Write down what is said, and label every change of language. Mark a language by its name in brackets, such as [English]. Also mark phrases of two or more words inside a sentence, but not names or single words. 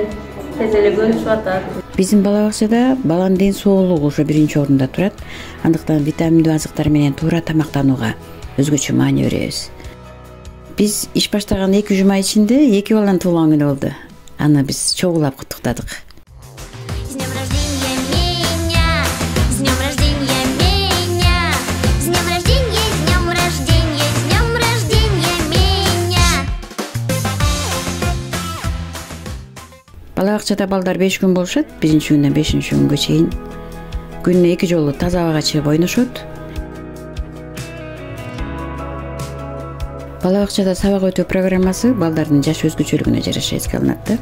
[Kyrgyz] Жакшы. тез эле көнүшүп атат. Биздин бала бакчада баланын ден соолугу ошо биринчи орунда турат. Андыктан витаминдүү азыктар менен туура тамактанууга өзгөчө маани беребиз. Биз иш баштаган 2 жума ичинде 2 баланын туулган күнү болду. Аны биз чогулап куттуктадык. [Russian] С днем рождения меня, с днем рождения меня, с днем рождения, с днем рождения, с днем рождения меня. [Kyrgyz] Бала бакчада балдар 5 күн болушат. 1-күндөн 5-күнгө чейин күнүнө 2 жолу таза абага чыгып ойношот. Бала бакчада сабак өтүү программасы балдардын жаш өзгөчөлүгүнө жараша эске алынат да.